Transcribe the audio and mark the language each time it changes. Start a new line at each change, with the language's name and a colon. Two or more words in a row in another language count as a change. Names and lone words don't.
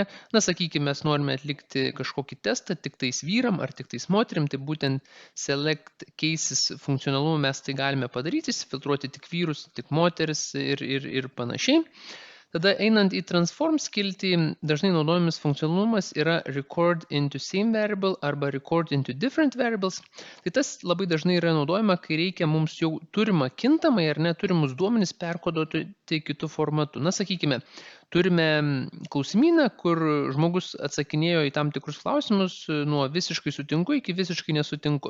Lithuanian: Na, sakykime, mes norime atlikti kažkokį testą tik tais vyram ar tik tais moterim, tai būtent
English: Select Cases
Lithuanian: funkcionalumu mes tai galime padaryti, išsifiltruoti tik vyrus, tik moteris ir panašiai. Tada einant į Transform skiltį, dažnai naudojamas funkcionalumas yra
English: Record into Same Variable
Lithuanian: arba
English: Record into Different Variables.
Lithuanian: Tai tas labai dažnai yra naudojama, kai reikia mums jau turimą kintamai ar neturimus duomenis perkoduoti kitų formatų. Na, sakykime, turime klausimyną, kur žmogus atsakinėjo į tam tikrus klausimus nuo visiškai sutinku iki visiškai nesutinku.